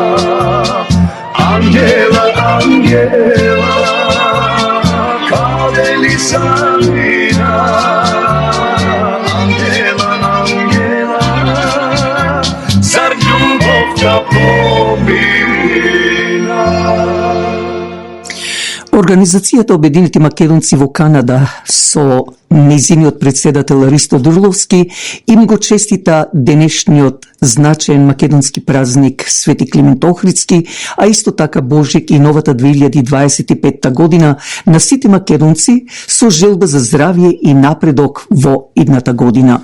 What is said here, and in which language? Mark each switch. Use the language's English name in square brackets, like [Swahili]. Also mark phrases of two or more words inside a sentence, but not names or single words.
[Macedonian] Ангела, Ангела, каде ли замина? Ангела, Ангела, зар љубов да помина? Организацијата Обединети македонци во Канада со незиниот председател Ристо Дурловски им го честита денешниот значаен македонски празник Свети Климент Охридски, а исто така Божик и новата 2025 година на сите македонци со желба за здравје и напредок во идната година.